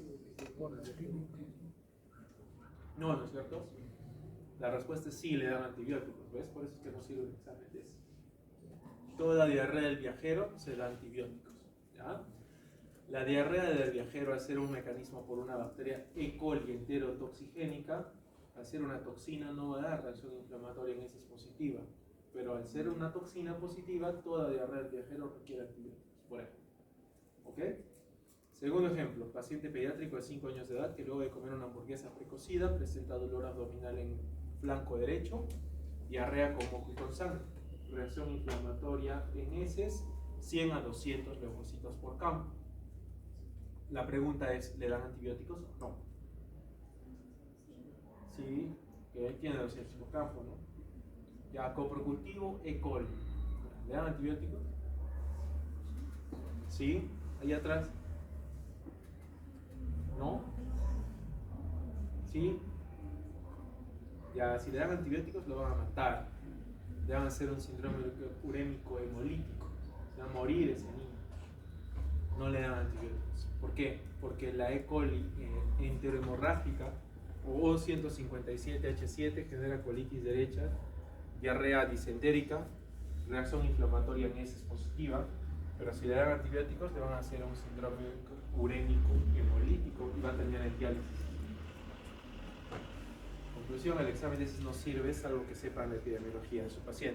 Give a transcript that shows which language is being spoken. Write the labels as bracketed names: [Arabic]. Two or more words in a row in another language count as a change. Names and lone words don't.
[Spanish] No, ¿no es cierto? La respuesta es sí, le dan antibióticos, ¿ves? Por eso es que no sirve el examen de ese. Toda diarrea del viajero se da antibióticos, ¿ya? La diarrea del viajero, al ser un mecanismo por una bacteria E. coli enterotoxigénica, al ser una toxina no va a dar reacción inflamatoria en heces positiva, pero al ser una toxina positiva, toda diarrea del viajero requiere antibióticos, por ejemplo. ¿Ok? Segundo ejemplo, paciente pediátrico de 5 años de edad que luego de comer una hamburguesa precocida presenta dolor abdominal en flanco derecho, diarrea con moco y con sangre, reacción inflamatoria en heces, 100 a 200 leucocitos por campo. La pregunta es, ¿le dan antibióticos o no? Sí, que tiene 200 por campo, ¿no? Ya, coprocultivo E. coli. ¿Le dan antibióticos? Sí, ahí atrás. ¿No? ¿Sí? Ya, si le dan antibióticos lo van a matar. Le van a hacer un síndrome urémico hemolítico. Se va a morir ese niño. No le dan antibióticos. ¿Por qué? Porque la E. coli enterohemorrágica o O157H7 genera colitis derecha, diarrea disentérica, reacción inflamatoria en heces positiva, pero si le dan antibióticos le van a hacer un síndrome urémico hemolítico y va a terminar en diálisis. Conclusión, el examen de heces no sirve, salvo que sepan la epidemiología de su paciente.